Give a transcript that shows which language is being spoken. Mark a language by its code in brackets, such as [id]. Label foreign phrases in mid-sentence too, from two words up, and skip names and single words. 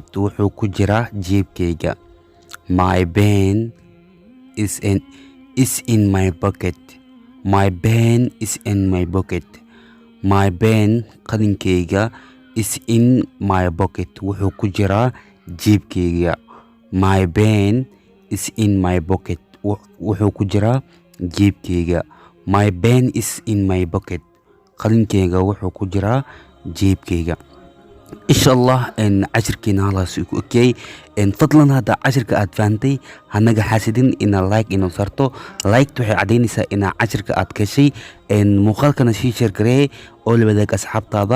[so] Wuxuu ku jiraa jeebkayga. [en] My pen is in my pocket. My pen is in my pocket. My pen, qalinkayga, is in my pocket. [so] Wuxuu ku jiraa jeebkayga. [en] My pen is in my pocket. [so] Wuxuu ku jiraa jeebkayga. [en] My pen is in my pocket. [so] qalinkayga wuxuu ku jiraa jeebkayga. [ar] إن شاء الله [so] cashirkeena halaas ku okey. fadlan hadda cashirka aad fahantay hanaga xaasidin ina like inoo sarto. like waxay cadeynaysaa ina cashirka aad gashay. muuqaalkana sii share garee oo la wadaag asxaabtaada.